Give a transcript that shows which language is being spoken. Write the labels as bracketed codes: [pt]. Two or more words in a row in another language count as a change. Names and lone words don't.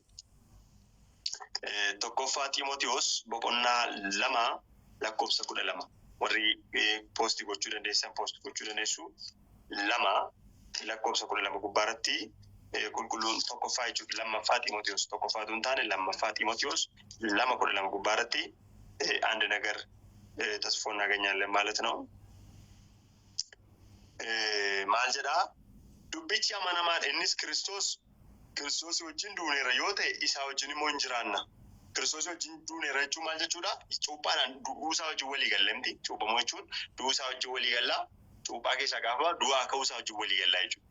[om] Tokkoffaa Xiimotewos boqonnaa 2 lakkoofsa 12 warri poostii gochuu dandeessan poostii gochuu dandeessu 2 lakkoofsa 12 gubbaarratti qulqulluun tokkoffaa jechuudha. Lammaffaa Xiimotewos tokkoffaatu hin taane lammaffaa Xiimotewos 2:12 gubbaarratti [am] አንድ ነገር ተስፎ እናገኛለን ማለት ነው። [om] ማል jedha dubbichi amanamaan innis Kiristoos wajjin duuneera yoo ta'e isaa wajjin immoo hin jiraanna. Kiristoos wajjin duuneera jechuun maal jechuudha? Cuuphaadhaan du'uu isaa wajjin walii galleemti. Cuuphamoo jechuun du'uu isaa wajjin walii gallaa. Cuuphaa keessaa gaafa du'aa ka'uu isaa wajjin walii gallaa jechuudha.